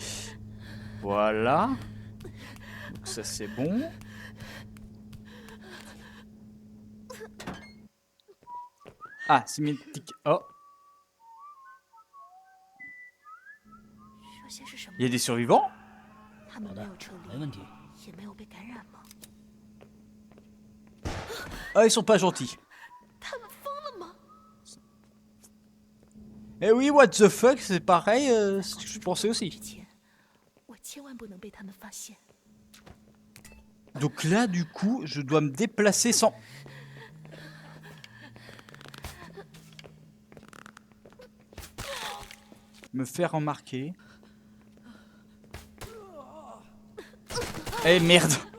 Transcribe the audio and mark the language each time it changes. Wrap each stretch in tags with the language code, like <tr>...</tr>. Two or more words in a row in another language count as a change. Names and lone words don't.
<fr>Voilà. Donc ça, c'est bon. Ah, c'est mythique. Oh, il y a des survivants?</fr> <zh>他们没有撤离，没问题。也没有被感染吗？</zh> <fr>Ah, ils sont pas gentils.</fr> <zh>他们疯了吗？</zh> <fr>Eh oui,</fr> <en>what the fuck,</en> <fr>c'est pareil, ce que je pensais</fr> <zh>之</zh> <fr>aussi.</fr> <zh>前，我千万不能被他们发现。</zh> <fr>Donc là, du coup, je dois me déplacer sans... me faire remarquer. Eh merde!</fr>